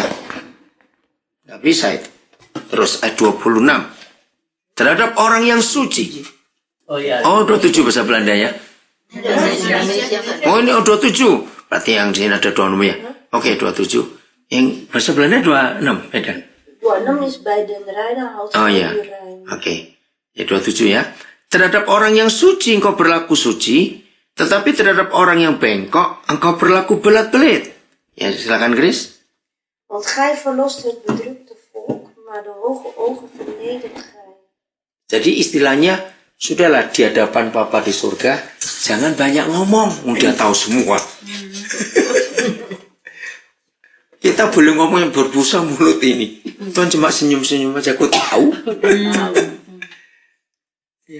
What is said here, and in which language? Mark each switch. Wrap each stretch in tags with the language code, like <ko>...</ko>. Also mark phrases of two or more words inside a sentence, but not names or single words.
<id>Nggak bisa itu. Terus ayat 26. Terhadap orang yang suci. Oh iya. Oh 27 bahasa Belanda ya. Oh ini 27. Berarti yang di sini ada 26 ya. Oke 27. Yang bahasa Belanda 26 beda.</id> <nl>26 is bij den reine houdt</nl> <id>Oh</id> <nl>gij</nl> <id>ya.</id> <nl>u rein.</nl> <id>Oke. Ya 27 ya. Terhadap orang yang suci engkau berlaku suci, tetapi terhadap orang yang bengkok engkau berlaku belat-belit. Ya silakan Chris.</id> <nl>Want gij verlost het bedrukte volk, maar de hoge ogen vernedert gij.</nl> <id>Jadi istilahnya sudahlah di hadapan Papa di surga jangan banyak ngomong, udah tahu semua. Kita boleh ngomong yang berbusa mulut ini. Tuhan cuma senyum-senyum aja, aku tahu. Ya.</id>